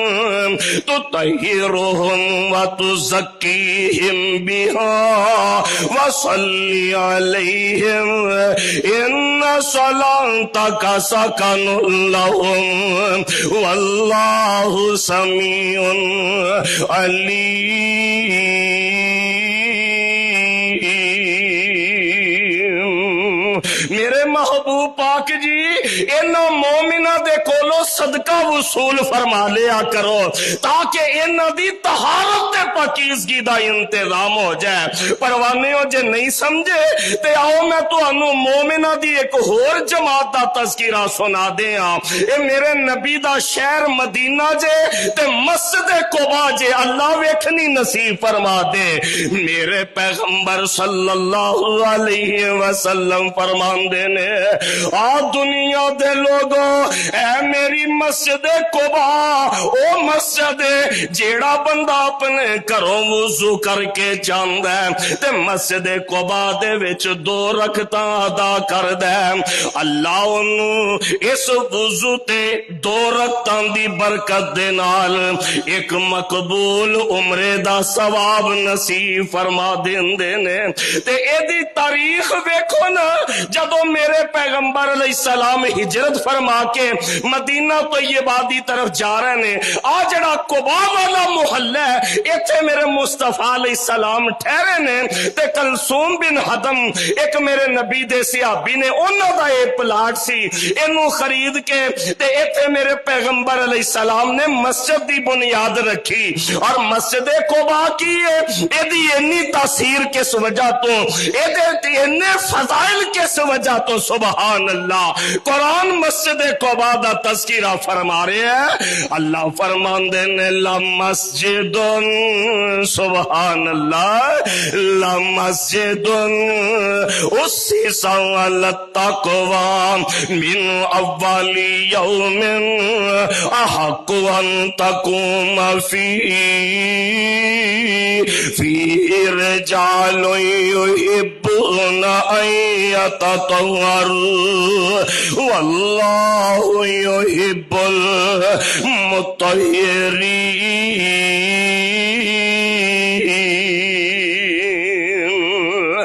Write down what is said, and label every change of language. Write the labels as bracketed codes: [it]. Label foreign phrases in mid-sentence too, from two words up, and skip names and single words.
[ar] تطہرہم وتزکیہم بہا وصلی علیہم ان صلاتک سکن لہم واللہ سمیع علیم۔ [pa] میرے محبوب پاک جی انہاں مومنہ دے کولو صدقہ وصول فرما لیا کرو تاکہ انہاں دی طہارت تے پاکیزگی دا انتظام ہو جائے۔ پروانے ہو جے نہیں سمجھے تے آؤ میں تانوں مومنہ دی ایک ہور جماعت دا تذکرہ سنا دیاں۔ اے میرے نبی دا شہر مدینہ جے تے مسجد قباء جے، اللہ ویکھنی نصیب فرما دے۔ میرے پیغمبر [ar] صلی اللہ علیہ وسلم [pa] فرماندے نے آ دنیا دے لوگوں، اے میری مسجد قباء او مسجد جیڑا بندہ اپنے گھروں وضو کر کے جاندا ہے تے مسجد قباء دے وچ 2 رکعتاں ادا کردا ہے، اللہ اونوں اس وضو تے 2 رکعتاں دی برکت دے نال ایک مقبول عمرے دا ثواب نصیب فرما دیندے نے۔ تے اے دی تاریخ ویکھو نا، جدوں میرے پیغمبر [ar] علیہ السلام [pa] ہجرت فرما کے مدینہ طیبہ دی طرف جا رہے نے، آ جڑا قباء والا محلہ ہے ایتھے میرے مصطفیٰ [ar] علیہ السلام [pa] ٹھہرے نے تے کلثوم بن حدم ایک میرے نبی دے صحابی نے انہاں دا ایک پلاٹ سی، اینوں خرید کے تے ایتھے میرے پیغمبر [ar] علیہ السلام [pa] نے مسجد دی بنیاد رکھی۔ اور مسجد قباء کی ہے ایدی انی تاثیر کس وجہ تو، ایدے انی فضائل کس وجہ تو، [ar] سبحان اللہ۔ [pa] قرآن مسجد قباء دا تذکرہ فرما رہے ہیں، [ar] اللہ [pa] فرماندے نے [ar] لمسجد، سبحان اللہ، لمسجد اسس علی التقوی من اول یوم احق ان تقوم فیہ رجال یحبون ان یتطہروا واللہ یحب المطہرین۔